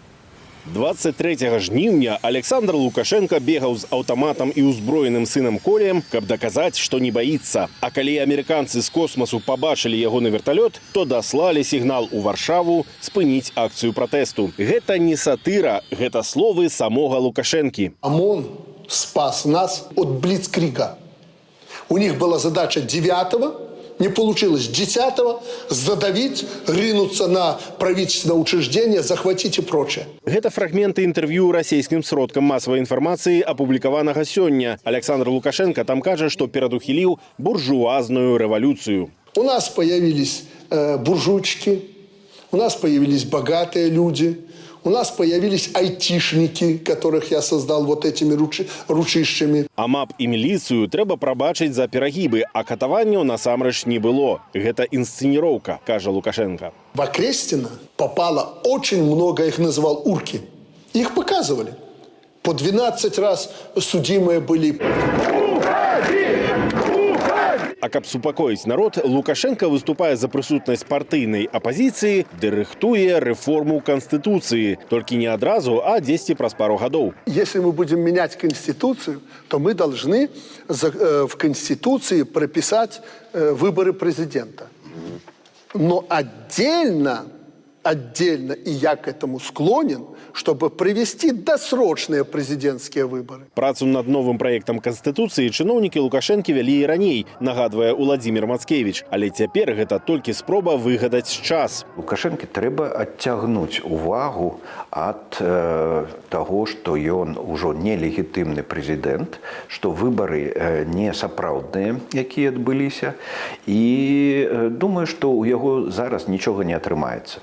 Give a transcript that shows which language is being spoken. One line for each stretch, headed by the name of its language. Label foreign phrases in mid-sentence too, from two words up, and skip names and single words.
Belarusian: 23 жніўня Александр Лукашенко бегаў з аўтаматам і ўзброеным сынам Колем, каб даказаць, што не баіцца. А калі амерыканцы з космасу пабачылі ягоны верталёт, то даслалі сігнал у Варшаву спыніць акцыю пратэсту. Гэта не сатыра, гэта словы самога Лукашэнкі.
Russian: ОМОН спас нас от блицкрига. У них была задача 9-го, не получилось 10-го, задавить, ринуться на правительственное учреждение, захватить и прочее.
Belarusian: Гэта фрагменты інтэрв'ю расійскім сродкам масавай інфармацыі, апублікаванага сёння. Александр Лукашенко там кажа, што перадухіліў буржуазную рэвалюцыю.
Russian: У нас появились буржуйчики, у нас появились богатые люди, у нас появились айтишники, которых я создал вот этими ручищами.
Belarusian: А МАП і міліцыю трэба прабачыць за перагібы, а катаванняў насамрэч не было. Гэта інсцэніроўка, кажа Лукашенко.
Russian: В Окрестино попало очень много, их называл урки. Их показывали. По 12 раз судимые были.
Belarusian: А каб супакоіць народ, Лукашенко выступае за прысутнасць партыйнай апазіцыі, ды рыхтуе рэформу Конституции. Толькі не адразу, а 10 праз пару гадоў.
Russian: Если мы будем менять Конституцию, то мы должны в Конституции прописать выборы президента. Но отдельно, и я к этому склонен, чтобы провести досрочные президентские выборы.
Belarusian: Працу над новым праектам Конституцыі чыноўнікі Лукашэнкі вялі і раней, нагадвае Уладзімір Мацкевіч. Але цяпер гэта толькі спроба выгадаць час. Лукашэнкі трэба адцягнуць увагу ад таго, што ён ужо нелегітымны прэзідэнт, што выбары не сапраўдныя, якія адбыліся, і думаю, што ў яго зараз нічога не атрымаецца.